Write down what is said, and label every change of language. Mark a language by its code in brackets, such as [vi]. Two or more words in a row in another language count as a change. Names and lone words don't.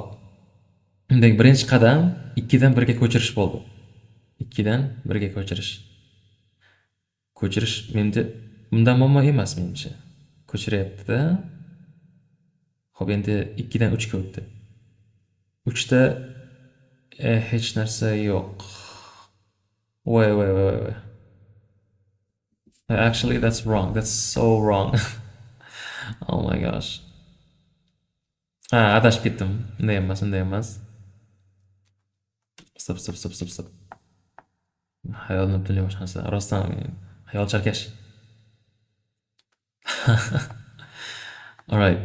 [uz] Demak, birinchi qadam 2 dan 1 ga ko'chirish bo'ldi. 2 dan 1 ga ko'chirish. Ko'chirish menda bundan muammo emas menimcha. Ko'chiryapti-da. Xo'p, endi 2 dan 3 ga o'tdi. 3 da hech narsa yo'q. [en] Wait. Actually, that's wrong. That's so wrong. Oh my gosh. [uz] Adashib ketdim. Unday emas. [en] Stop. [uz] Hayolim butunlay boshqa narsa. Rostdan hayol chalkash. [en] Alright.